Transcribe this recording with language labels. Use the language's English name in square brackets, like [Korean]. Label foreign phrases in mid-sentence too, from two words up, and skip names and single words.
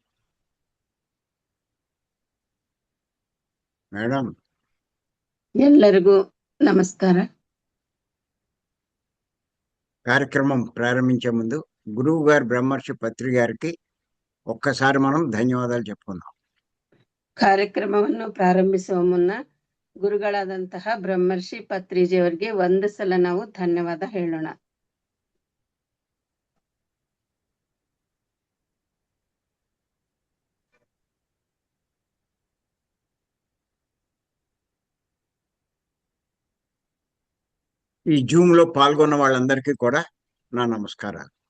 [Telugu] మేడం, [Kannada] ಎಲ್ಲರಿಗೂ ನಮಸ್ಕಾರ. [Telugu] కార్యక్రమం ప్రారంభించే ముందు గురువు గారు బ్రహ్మర్షి పత్రి గారికి ఒక్కసారి మనం ధన్యవాదాలు చెప్పుకుందాం. [Kannada] ಕಾರ್ಯಕ್ರಮವನ್ನು ಪ್ರಾರಂಭಿಸುವ ಮುನ್ನ ಗುರುಗಳಾದಂತಹ ಬ್ರಹ್ಮರ್ಷಿ ಪತ್ರಿಜಿಯವರಿಗೆ ಒಂದು ಸಲ ನಾವು ಧನ್ಯವಾದ ಹೇಳೋಣ. [Telugu] ఈ జూమ్ లో పాల్గొన్న వాళ్ళందరికీ కూడా నా నమస్కారాలు.